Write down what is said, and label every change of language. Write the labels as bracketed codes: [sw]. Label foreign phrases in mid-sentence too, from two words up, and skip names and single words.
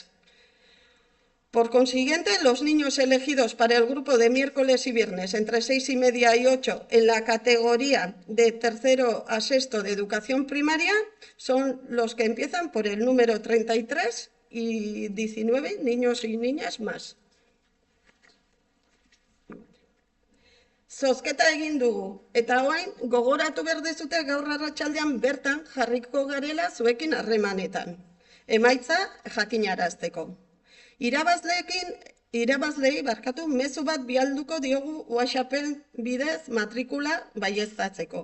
[es] Por consiguiente, los niños elegidos para el grupo de miércoles y viernes entre 6:30 y 8 en la categoría de tercero a sexto de educación primaria son los que empiezan por el número 33 y 19 niños y niñas más. [eu] Zozketa egin dugu, eta orain gogoratu behar dezute gaur arratsaldean bertan jarriko garela zuekin harremanetan. Emaitza jakinarazteko. Irabazleei mezu bat bialduko diogu WhatsAppen bidez matrikula baieztatzeko.